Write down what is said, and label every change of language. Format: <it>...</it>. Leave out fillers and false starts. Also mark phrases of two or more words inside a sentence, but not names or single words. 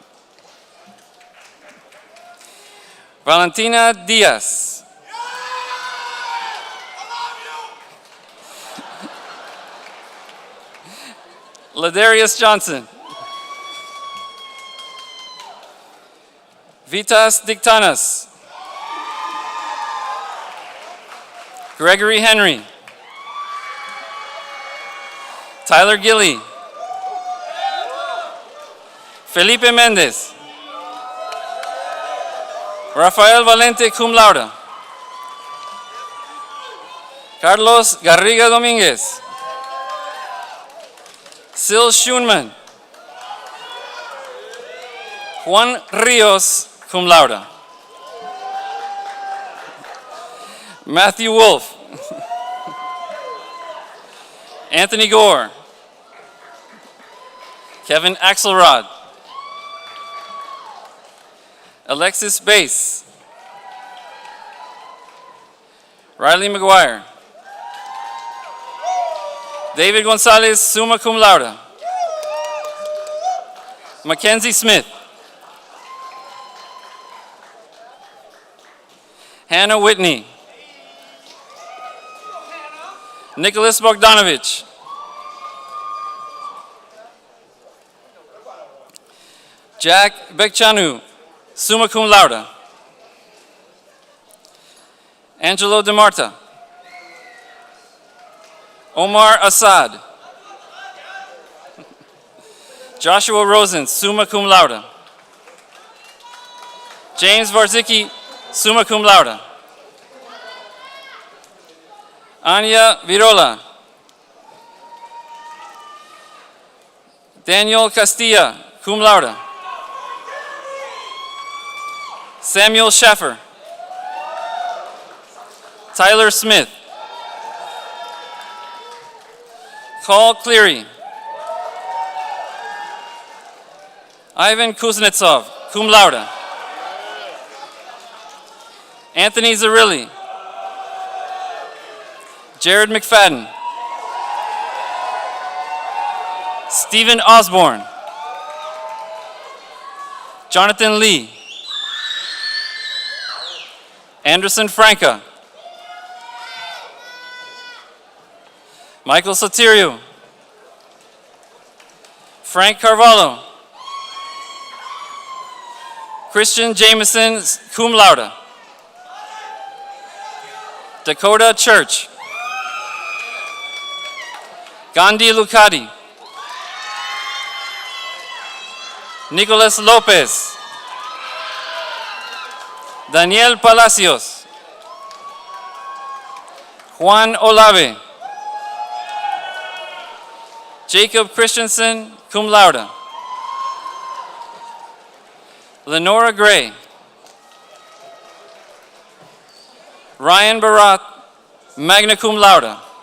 <en>Valentina Diaz. Ladarius Johnson. Vitas Dictanas. Gregory Henry. Tyler Gilly. Felipe Mendez. Rafael Valente,</en> <la>cum laude.</la> <en>Carlos Garriga Dominguez. Sil Schunman. Juan Rios,</en> <la>cum laude.</la> <en>Matthew Wolf. Anthony Gore. Kevin Axelrod. Alexis Bass. Riley McGuire. David Gonzalez,</en> <la>summa cum laude.</la> <en>Mackenzie Smith. Hannah Whitney. Nicholas Bogdanovich. Jack Bekchanu,</en> <la>summa cum laude.</la> <en>Angelo DeMarta. Omar Assad. Joshua Rosen,</en> <la>summa cum laude.</la> <en>James Varzicki,</en> <la>summa cum laude.</la> <en>Anya Virola. Daniel Castilla,</en> <la>cum laude.</la> <en>Samuel Schaffer. Tyler Smith. Carl Cleary. Ivan Kuznetsov,</en> <la>cum laude.</la> <en>Anthony Zarilli. Jared McFadden. Stephen Osborne. Jonathan Lee. Anderson Franca. Michael Sotirio. Frank Carvalho. Christian Jameson,</en> <la>cum laude.</la> <en>Dakota Church. Gandhi Lucati. Nicolas Lopez. Daniel Palacios. Juan Olave. Jacob Christensen,</en> <la>cum laude.</la> <en>Lenora Gray. Ryan Barat,</en> <la>magna cum laude.</la>